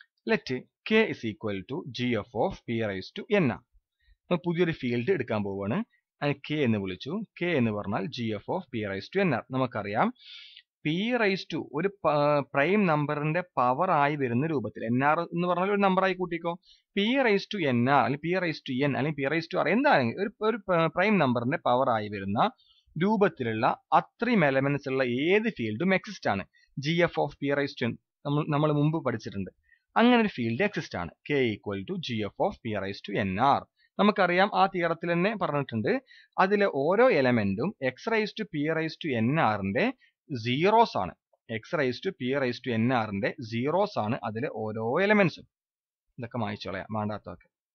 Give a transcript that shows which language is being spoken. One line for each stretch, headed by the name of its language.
English: Let k is equal to gf of p raised to n.
Malayalam: പുതിയൊരു field എടുക്കാൻ പോവുകയാണ്. k എന്ന് വിളിച്ചു. k എന്ന് പറഞ്ഞാൽ gf of p raised to n. നമുക്കറിയാം p raised to ഒരു പ്രൈം നമ്പറിന്റെ പവർ ആയി വരുന്ന രൂപത്തിൽ, nr എന്ന് പറഞ്ഞാൽ ഒരു നമ്പർ ആയി കൂട്ടിക്കോ, p raised to nr അല്ലെങ്കിൽ p raised to n അല്ലെങ്കിൽ p raised to r എന്താണെങ്കിലും ഒരു പ്രൈം നമ്പറിന്റെ പവർ ആയി വരുന്ന രൂപത്തിലുള്ള അത്രയും എലമെന്റ്സ് ഉള്ള ഏത് ഫീൽഡും എക്സിസ്റ്റ് ആണ്. gf of p raised to n നമ്മൾ മുമ്പ് പഠിച്ചിട്ടുണ്ട്. അങ്ങനെ ഒരു ഫീൽഡ് എക്സിസ്റ്റ് ആണ്.
English: k equal to gf of p raised to nr.
Malayalam: നമുക്കറിയാം, ആ തിയറത്തിൽ തന്നെ പറഞ്ഞിട്ടുണ്ട്, അതിലെ ഓരോ എലമെന്റും x raised to p raised to nr ന്റെ സീറോസ് ആണ്. x raised to p raised to nr ന്റെ സീറോസ് ആണ് അതിലെ ഓരോ എലമെന്റ്സും. ഇതൊക്കെ മായ്ച്ചോളയാം വേണ്ടാത്തൊക്കെ.